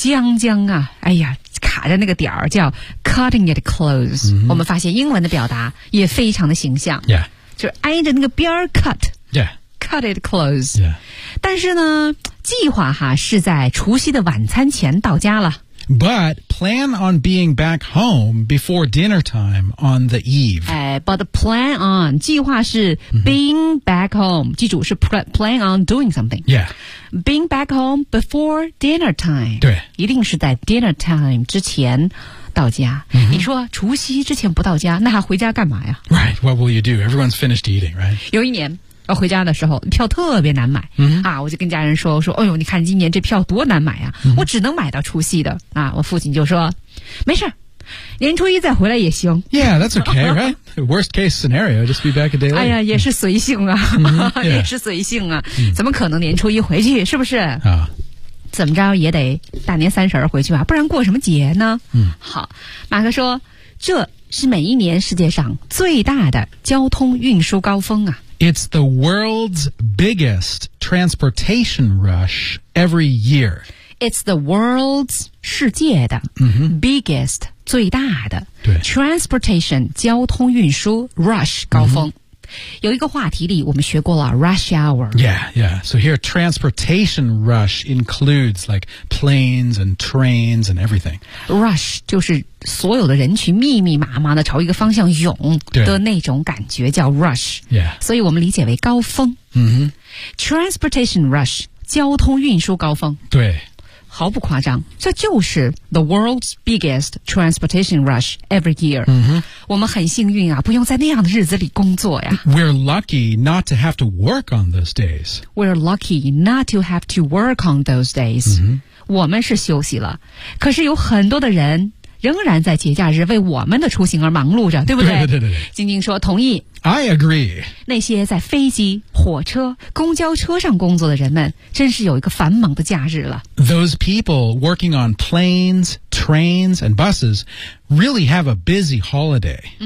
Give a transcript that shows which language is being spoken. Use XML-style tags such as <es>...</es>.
<zh>将将啊，哎呀，卡着那个点儿叫</zh> <en>cutting it close、</en> <zh>嗯、我们发现英文的表达也非常的形象。</zh> <en>Yeah,</en> <zh>就是挨着那个边儿 cut.</zh> <en>Yeah, cut it close. Yeah,</en> <zh>但是呢计划哈是在除夕的晚餐前到家了。</zh> <en>But plan on being back home before dinner time on the eve. But plan on,</en> <zh>计划是</zh> <en>being、mm-hmm. back home.</en> <zh>记住是</zh> <en>plan on doing something. Yeah. Being back home before dinner time.</en> <zh>对。一定是在 dinner time 之前到家。</zh> <en>Mm-hmm.</en> <zh>你说除夕之前不到家，那还回家干嘛呀？</zh> <en>Right, what will you do? Everyone's finished eating, right?</en> <zh>有一年。我回家的时候票特别难买、</zh> <en>mm-hmm.</en> <zh>啊，我就跟家人说，我说哎呦你看今年这票多难买啊、</zh> <en>mm-hmm.</en> <zh>我只能买到除夕的啊。我父亲就说没事，年初一再回来也行。</zh> <en>Yeah, that's okay, right? Worst case scenario, just be back a day late.</en> <zh>哎呀也是随性啊、</zh> <en>mm-hmm. yeah.</en> <zh>也是随性啊，怎么可能年初一回去，是不是啊、怎么着也得大年三十回去吧，不然过什么节呢。嗯，好，马克说这是每一年世界上最大的交通运输高峰啊。</zh> <en>It's the world's biggest transportation rush every year. It's the world's</en> <zh>世界的、</zh> <en>mm-hmm. biggest</en> <zh>最大的对</zh> <en>transportation</en> <zh>交通运输</zh> <en>rush</en> <zh>高峰、</zh> <en>mm-hmm.</en> <zh>有一个话题里我们学过了 rush hour.</zh> <en>Yeah, yeah. So here transportation rush includes like planes and trains and everything.</en> <zh>Rush 就是所有的人群密密麻麻的朝一个方向涌的那种感觉叫 rush.</zh> <en>Yeah.</en> <zh>所以我们理解为高峰。</zh> <en>Mm-hmm. Transportation rush,</en> <zh>交通运输高峰。对。毫不夸张，这就是</zh> <en>the world's biggest transportation rush every year、 mm-hmm.</en> <zh>我们很幸运啊，不用在那样的日子里工作呀。</zh> <en>We're lucky not to have to work on those days. We're lucky not to have to work on those days、 mm-hmm.</en> <zh>我们是休息了，可是有很多的人仍然在节假日为我们的出行而忙碌着，对不对？对对对对。晶晶说同意。</zh> <en>I agree.</en> <zh>那些在飞机、火车、公交车上工作的人们真是有一个繁忙的假日了。</zh> <en>Those people working on planes, trains and buses really have a busy holiday.</en>